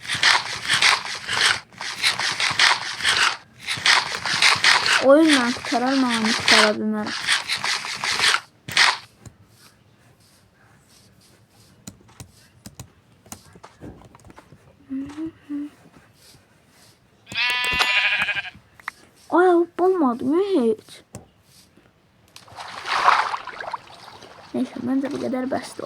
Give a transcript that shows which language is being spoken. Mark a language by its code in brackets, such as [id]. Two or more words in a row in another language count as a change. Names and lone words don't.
[az] Oyunla qutarar, mən onu qutara bilmərəm. Ay, [tr] olmadı mı hiç? Neyse, bence bu kadar bəsdir.